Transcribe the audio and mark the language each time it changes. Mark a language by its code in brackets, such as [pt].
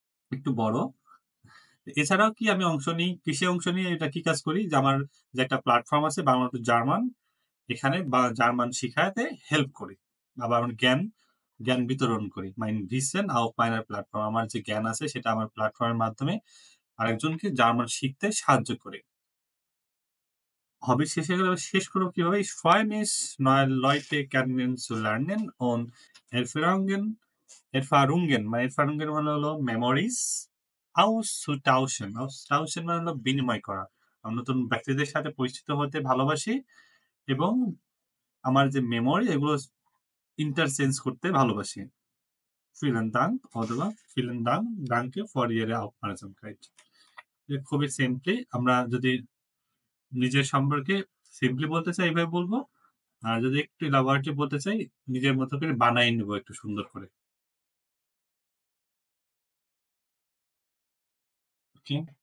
[bn] একটু বড়। এছাড়াও কি আমি অংশ নিই, কিসে অংশ নিই, এটা কি কাজ করি যে আমার যে একটা প্ল্যাটফর্ম আছে বাংলা টু জার্মান, এখানে জার্মান শিখাতে হেল্প করি। আবার আমার জ্ঞান বিতরণ করি। [de] Mein Wissen auf meiner Plattform [bn] আমার যে জ্ঞান আছে সেটা আমার প্ল্যাটফর্মের মাধ্যমে আরেকজনকে জার্মান শিখতে সাহায্য করি। Hobby শেষে গেলে শেষ করব কিভাবে? [de] Ich freue mich, neue Leute kennenzulernen und Erfahrungen Erfahrungen [bn] মানে হলো [de] memories auszutauschen। [bn] austauschen মানে হলো বিনিময় করা। আমি নতুন ব্যক্তিদের সাথে পরিচিত হতে ভালোবাসি এবং আমার যে মেমোরি এগুলো ইন্টারচেঞ্জ করতে ভালোবাসি। [de] Vielen Dank [bn] অথবা [de] Vielen Dank, danke für Ihre Aufmerksamkeit। [bn] খুবই সিম্পলি আমরা যদি নিজের সম্পর্কে সিম্পলি বলতে চাই এভাবে বলবো। আর যদি একটু elaborative বলতে চাই, নিজের মতো করে বানায় নিবো একটু সুন্দর করে। ওকে?